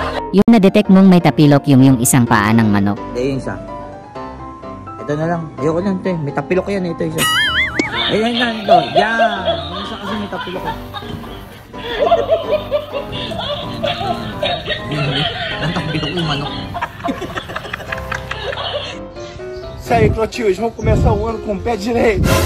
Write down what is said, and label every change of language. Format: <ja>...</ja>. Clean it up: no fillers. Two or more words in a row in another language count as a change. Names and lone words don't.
<tl>Yung na-detect mong may tapilok yung isang paa ng manok. Ayun isa. Ito na lang. Ayoko lang ito eh. May tapilok yan eh. Ito isa. Ayun na ito. Yan. Yung isa kasi may tapilok eh. Ang tapilok yung manok.</tl> <pt>Isso aí, Clotilde, vamos começar o ano com o pé direito.</pt>